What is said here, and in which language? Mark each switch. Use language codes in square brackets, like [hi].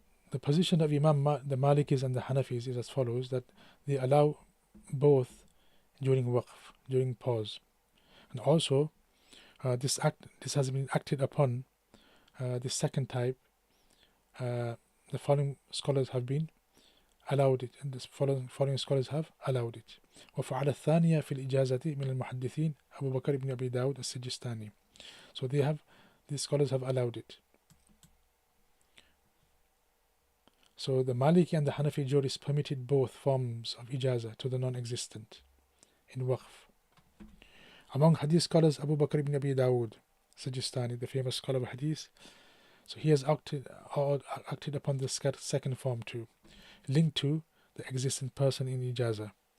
[en] The position of the Malikis and the Hanafis is as follows, that they allow both during waqf, during pause. And also this has been acted upon, the second type. The following scholars have been allowed it, and the following scholars have allowed it. [ar] وفعل الثانية في الإجازة من المحدثين أبو بكر بن أبي داود السجستاني. [en] So these scholars have allowed it. So the Maliki and the Hanafi jurists permitted both forms of ijaza to the non-existent in waqf. Among hadith scholars, Abu Bakr ibn Abi Dawood Sajistani, the famous scholar of hadith, so he has acted upon the second form too, linked to the existent person in ijaza.